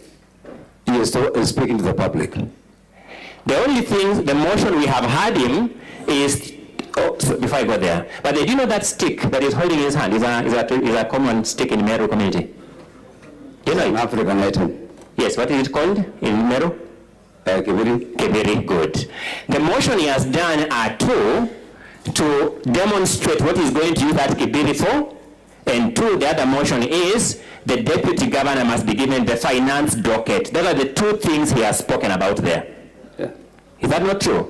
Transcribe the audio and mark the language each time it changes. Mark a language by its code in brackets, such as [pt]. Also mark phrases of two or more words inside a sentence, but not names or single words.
[en] He is speaking to the public. The only thing, the motion we have had him is, before I go there, but do you know that stick that he's holding in his hand is a common stick in Meru community? Do you know it? An African item. Yes, what is it called in Meru? Kibiri. Kibiri, good. The motion he has done are two, to demonstrate what he's going to use that Kibiri for, and two, the other motion is the deputy governor must be given the finance docket. Those are the two things he has spoken about there. Yeah. Is that not true?